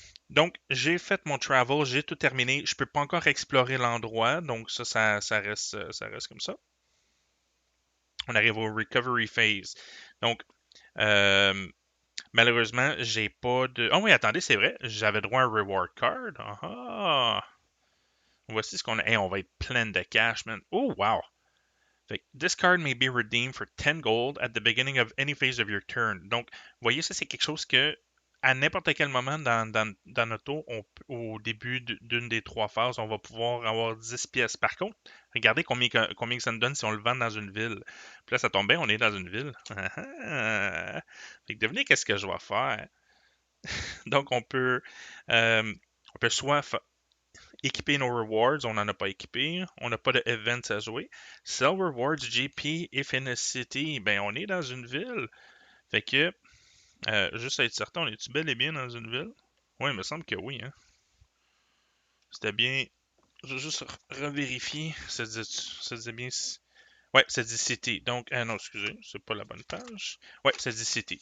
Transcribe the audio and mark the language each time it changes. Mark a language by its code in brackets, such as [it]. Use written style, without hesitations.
[fr] Donc, j'ai fait mon travel, j'ai tout terminé. Je peux pas encore explorer l'endroit, donc ça reste comme ça. On arrive au recovery phase. Donc, euh, malheureusement, j'ai pas de. Oh oui, attendez, c'est vrai, j'avais droit à un reward card. Ah ah! Voici ce qu'on a. Hey, on va être plein de cash, man. Oh, wow! Fait que, [en] this card may be redeemed for 10 gold at the beginning of any phase of your turn. [fr] Donc, vous voyez, ça, c'est quelque chose que, à n'importe quel moment dans notre tour, au début d'une des 3 phases, on va pouvoir avoir 10 pièces. Par contre, regardez combien ça nous donne si on le vend dans une ville. Puis là, ça tombe bien, on est dans une ville. Fait que devinez qu'est-ce que je vais faire. Donc, on peut soit équiper nos rewards, on n'en a pas équipé. On n'a pas de events à jouer. [en] Sell rewards GP if in a city. [fr] Ben, on est dans une ville. Fait que, juste à être certain, on est-tu bel et bien dans une ville? Oui, il me semble que oui, hein. C'était bien. Je vais juste revérifier. Ça disait bien. Ouais, ça dit city. Donc, non, excusez, c'est pas la bonne page. Ouais, ça dit city.